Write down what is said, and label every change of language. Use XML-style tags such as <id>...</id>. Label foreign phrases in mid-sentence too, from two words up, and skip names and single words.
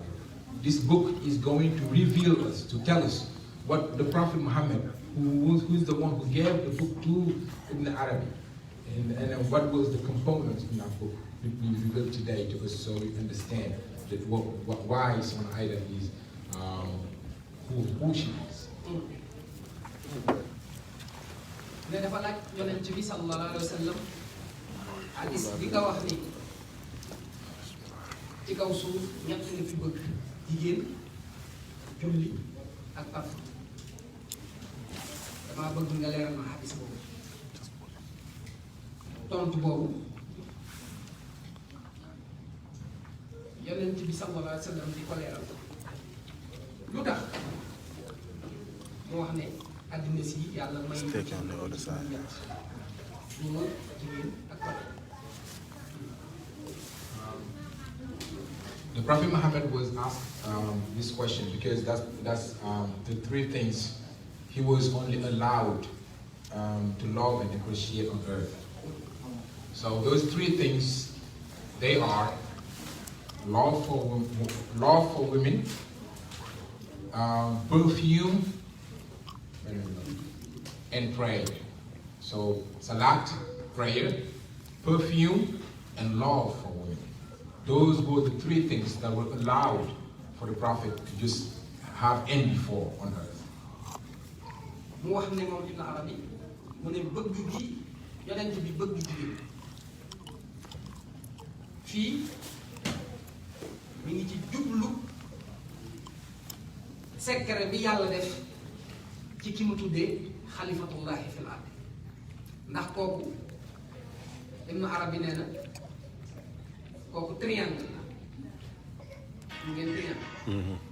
<en>This book is going to reveal us, to tell us what the Prophet Muhammad, who is the one who gave the book to Ibn Arabi, and what was the components in that book, we reveal today to us, so we understand that why Sohna Aida is who she is.</en> <wo>ne dafa laaj yonent bi</wo> <ar>صلى الله عليه وسلم</ar> <wo>hadis bi nga wax ni ci kaw suuf ñett nga fi bëgg jigéen julli ak parfum damaa bëgg nga leeral ma hadis boobu tontu boobu yonent bi</wo> <ar>صلى الله عليه وسلم</ar> <wo>di ko leeral lu tax mu wax ne àddina si yàlla may góor jigéen ak parfum.</wo> <en>The Prophet Muhammad was asked this question because that's the three things he was only allowed to love and appreciate on earth. So those three things, they are love for women, perfume, and prayer. So salat, prayer, perfume, and love for women. Those were the three things that were allowed for the Prophet to just have envy for on earth.</en> <wo>mu wax ne moom Ibn Arabi mu ne bëgg gi yonent bi bëgg jigéen fii mi ngi ci jublu secret bi yàlla def ci ki mu tuddee</wo> <ar>خليفة الله في الأرض</ar> <wo>ndax kooku Ibn Arabi nee na kooku triangle la mu ngeen triangle</wo>